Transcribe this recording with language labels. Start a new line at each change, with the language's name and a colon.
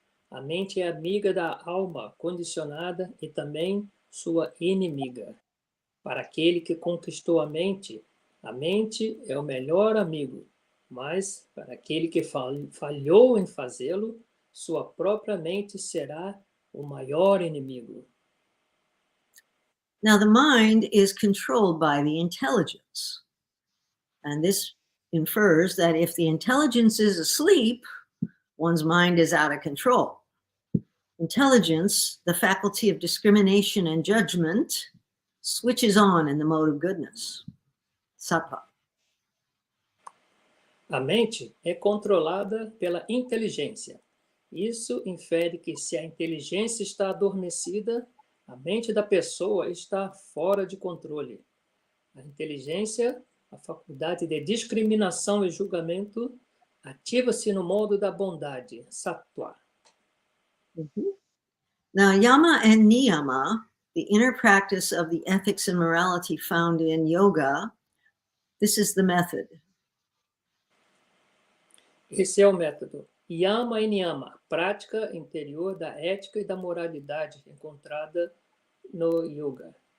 Portuguese: A mente é amiga da alma condicionada e também sua inimiga. Para aquele que conquistou a mente é o melhor amigo. Mas, para aquele que falhou em fazê-lo, sua própria mente será o maior inimigo.
English: Now, the mind is controlled by the intelligence. And this infers that if the intelligence is asleep, one's mind is out of control. Intelligence, the faculty of discrimination and judgment, switches on in the mode of goodness, sattva.
Portuguese: A mente é controlada pela inteligência. Isso infere que se a inteligência está adormecida, A mente da pessoa está fora de controle. A inteligência, a faculdade de discriminação e julgamento, ativa-se no modo da bondade, sattva. Mhm.
English: Now, yama and niyama, the inner practice of the ethics and morality found in yoga, this is the method.
Portuguese: Esse é o método. Yama e niyama, prática interior da ética e da moralidade encontrada no yoga.